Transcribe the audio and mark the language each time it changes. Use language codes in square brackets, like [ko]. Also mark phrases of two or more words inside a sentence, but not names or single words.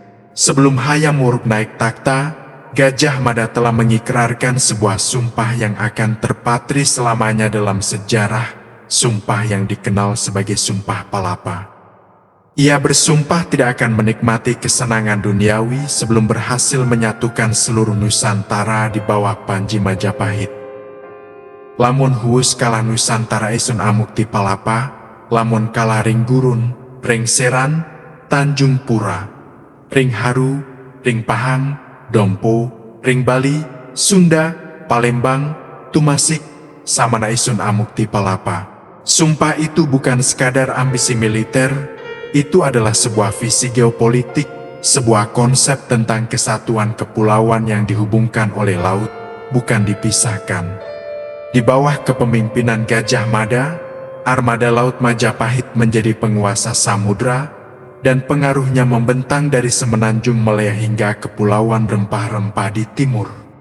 [id] Sebelum Hayam Wuruk naik takhta, Gajah Mada telah mengikrarkan sebuah sumpah yang akan terpatri selamanya dalam sejarah, sumpah yang dikenal sebagai Sumpah Palapa. Ia bersumpah tidak akan menikmati kesenangan duniawi sebelum berhasil menyatukan seluruh Nusantara di bawah Panji Majapahit. [kaw] Lamun huus kalah Nusantara isun amukti palapa, lamun kalah ring gurun, ring seran, Tanjung Pura, ring haru, ring pahang, dompo, ring Bali, Sunda, Palembang, Tumasik, samana isun amukti palapa. [id] Sumpah itu bukan sekadar ambisi militer, itu adalah sebuah visi geopolitik, sebuah konsep tentang kesatuan kepulauan yang dihubungkan oleh laut, bukan dipisahkan. Di bawah kepemimpinan Gajah Mada, armada laut Majapahit menjadi penguasa samudra, dan pengaruhnya membentang dari semenanjung Malaya hingga kepulauan rempah-rempah di timur.